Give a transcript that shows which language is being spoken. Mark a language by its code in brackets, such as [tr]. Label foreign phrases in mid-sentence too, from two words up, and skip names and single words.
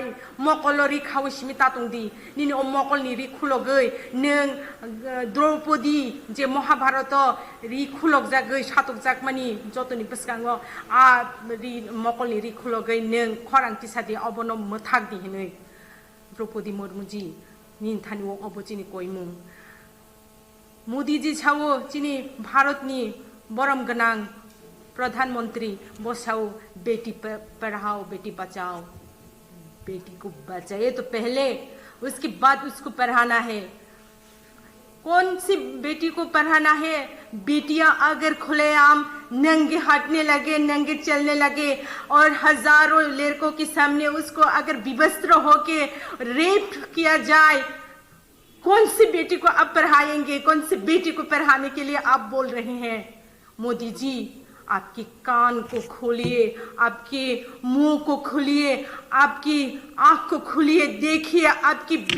[trp] मकलरि खावसिमि तातंदि निनि अ मकलनि रि खुलगै नों द्रौपदी जे महाभारत रि खुलग जागै सातक जागमानि जतनि बसगांगो आ रि मकलनि रि खुलगै नों खरांति सादि अबनो मथाक दिहनै द्रौपदी मुर्मु जी निन थानियो अबचिनि कयमु मोदी जी छावो चिनी भारतनि बरम गनां प्रधानमंत्री [hi] बसाओ बेटी पढ़ाओ बेटी बचाओ बेटी को बचाए तो पहले उसके बाद उसको पढ़ाना है कौन सी बेटी को पढ़ाना है बेटियां अगर खुलेआम नंगे हटने लगे नंगे चलने लगे और हजारों लड़कों के सामने उसको अगर विवस्त्र होके रेप किया जाए कौन सी बेटी को आप पढ़ाएंगे कौन सी बेटी को पढ़ाने के लिए आप बोल रहे हैं मोदी जी आपके कान को खोलिए आपके मुंह को खोलिए आपकी आंख को खोलिए देखिए आपकी